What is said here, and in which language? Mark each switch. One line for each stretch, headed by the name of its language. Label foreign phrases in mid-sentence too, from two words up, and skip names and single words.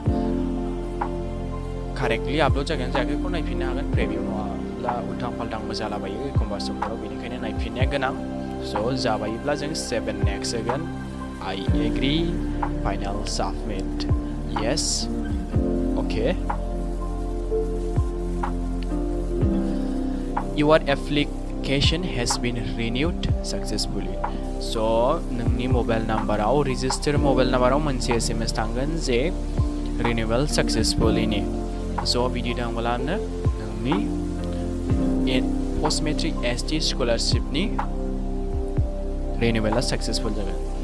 English: correctly upload
Bodo: जागोन जायाखैखौ नायफिननो हागोन प्रिभिउ नङाब्ला उल्थां फाल्थांबो जालाबायो एखमबा समफोराव बेनिखायनो नायफिननाया गोनां स' जाबायोब्ला जों
English: save and next
Bodo: होगोन
English: I agree final submit yes
Bodo: अके
English: Your application has been renewed successfully.
Bodo: So नोंनि
English: mobile numberआव registered mobile numberआव
Bodo: मोनसे SMS थांगोन जे
English: renewal successfullyनि
Bodo: स' बिदि थांब्लानो नोंनि
English: post matric ST scholarshipनि renewalआ successful
Bodo: जागोन